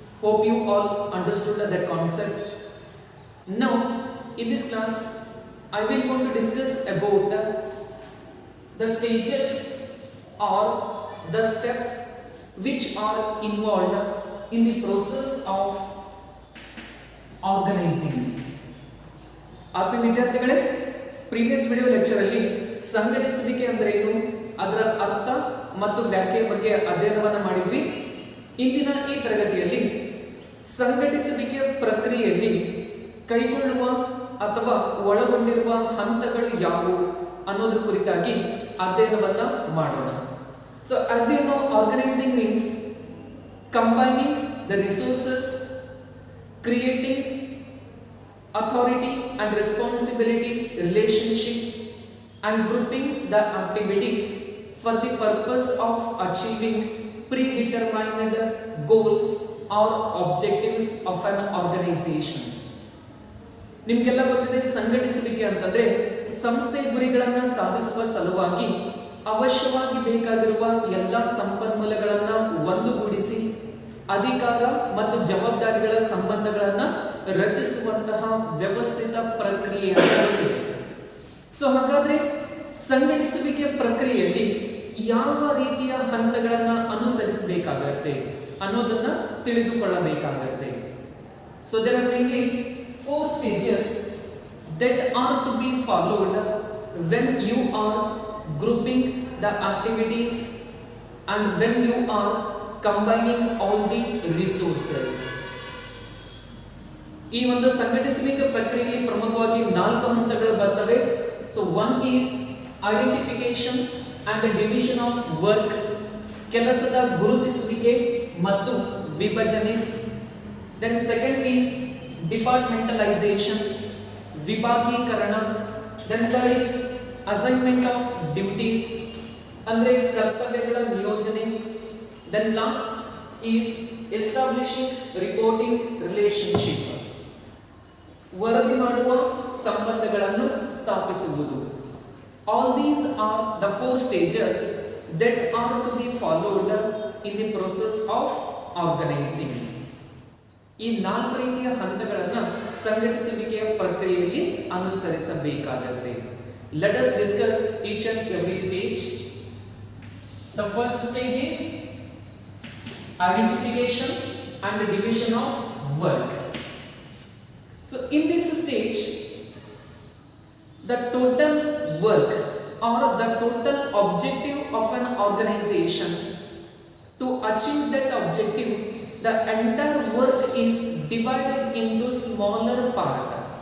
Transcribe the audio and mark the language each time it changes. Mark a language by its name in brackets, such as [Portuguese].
[English] Hope you all understood that concept. Now, in this class, I will going to discuss about the stages or the steps which are involved in the process of organizing. [Kannada] ಆತ್ಮೀಯ ವಿದ್ಯಾರ್ಥಿಗಳೇ, previous video lecture ಅಲ್ಲಿ ಸಂಘಟಿಸುವಿಕೆ ಅಂದ್ರೆ ಏನು, ಅದರ ಅರ್ಥ ಮತ್ತು ವ್ಯಾಖ್ಯೆಯ ಬಗ್ಗೆ ಅಧ್ಯಯನವನ್ನು ಮಾಡಿದ್ವಿ. ಇಂದಿನ ಈ ತರಗತಿಯಲ್ಲಿ ಸಂಘಟಿಸುವಿಕೆಯ ಪ್ರಕ್ರಿಯೆಯಲ್ಲಿ ಕೈಗೊಳ್ಳುವ ಅಥವಾ ಒಳಗೊಂಡಿರುವ ಹಂತಗಳು ಯಾವುವು ಅನ್ನೋದ್ರ ಕುರಿತಾಗಿ ಅಧ್ಯಯನವನ್ನ ಮಾಡೋಣ. [English] So as you know, organizing means combining the resources, creating authority and responsibility relationship, and grouping the activities for the purpose of achieving predetermined goals or objectives of an organization. [Kannada] ನಿಮಗೆಲ್ಲ ಗೊತ್ತಿದೆ, ಸಂಘಟಿಸುವಿಕೆ ಅಂತಂದ್ರೆ ಸಂಸ್ಥೆಯ ಗುರಿಗಳನ್ನು ಸಾಧಿಸುವ ಸಲುವಾಗಿ ಅವಶ್ಯವಾಗಿ ಬೇಕಾಗಿರುವ ಎಲ್ಲ ಸಂಪನ್ಮೂಲಗಳನ್ನು ಒಂದುಗೂಡಿಸಿ ಅಧಿಕಾರ ಮತ್ತು ಜವಾಬ್ದಾರಿಗಳ ಸಂಬಂಧಗಳನ್ನು ರಚಿಸುವಂತಹ ವ್ಯವಸ್ಥಿತ ಪ್ರಕ್ರಿಯೆಯಾಗಿದೆ. ಸೊ ಹಾಗಾದ್ರೆ ಸಂಘಟಿಸುವಿಕೆ ಪ್ರಕ್ರಿಯೆಯಲ್ಲಿ ಯಾವ ರೀತಿಯ ಹಂತಗಳನ್ನು ಅನುಸರಿಸಬೇಕಾಗತ್ತೆ ಅನ್ನೋದನ್ನ ತಿಳಿದುಕೊಳ್ಳಬೇಕಾಗತ್ತೆ. [English] So there are mainly 4 stages that are to be followed when you are grouping the activities and when you are combining all the resources. [Kannada] ಈ ಒಂದು ಸಂಘಟಿಸುವಿಕೆ ಪ್ರಕ್ರಿಯೆಯಲ್ಲಿ ಪ್ರಮುಖವಾಗಿ 4 ಹಂತಗಳು ಬರ್ತವೆ. [English] so one is identification and division of work, [Kannada] ಕೆಲಸದ ಗುರುತಿಸುವಿಕೆ ಮತ್ತು ವಿಭಜನೆ. [English] Then second is departmentalization, ವಿಭಾಗೀಕರಣ. Then third is assignment of duties, [Kannada] ಅಂದ್ರೆ ಕರ್ತವ್ಯಗಳ ನಿಯೋಜನೆ. [English] Then last is establishing reporting relationship, [Kannada] ವರದಿ ಮಾಡುವ ಸಂಬಂಧಗಳನ್ನು ಸ್ಥಾಪಿಸುವುದು. [English] All these are the 4 stages that are to be followed in the process of organizing. [Kannada] ಈ 4 ರೀತಿಯ ಹಂತಗಳನ್ನು ಸಂಘಟಿಸುವಿಕೆಯ ಪ್ರಕ್ರಿಯೆಯಲ್ಲಿ ಅನುಸರಿಸಬೇಕಾಗುತ್ತೆ. [English] Let us discuss each and every stage. The first stage is identification and division of work. So in this stage, the total work or the total objective of an organization, to achieve that objective, the entire work is divided into smaller parts.